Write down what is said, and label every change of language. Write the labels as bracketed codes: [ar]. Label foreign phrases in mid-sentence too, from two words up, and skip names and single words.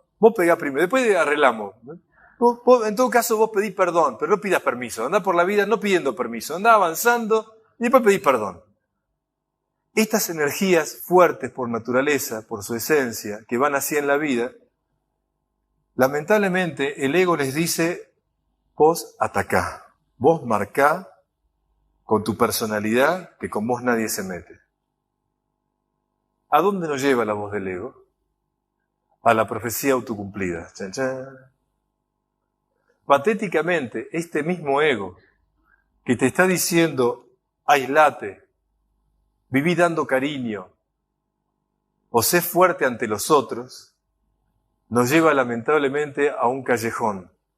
[es] Vos pegá primero, después arreglamos. En todo caso vos pedís perdón, pero no pidas permiso. Andá por la vida no pidiendo permiso, andá avanzando y después pedís perdón. Estas energías fuertes por naturaleza, por su esencia, que van así en la vida, lamentablemente el ego les dice, vos atacá, vos marcá con tu personalidad que con vos nadie se mete. ¿A dónde nos lleva la voz del ego? A la profecía autocumplida. Chan, chan. Patéticamente, este mismo ego que te está diciendo, aislate, viví dando cariño, o sé fuerte ante los otros, nos lleva lamentablemente a un callejón.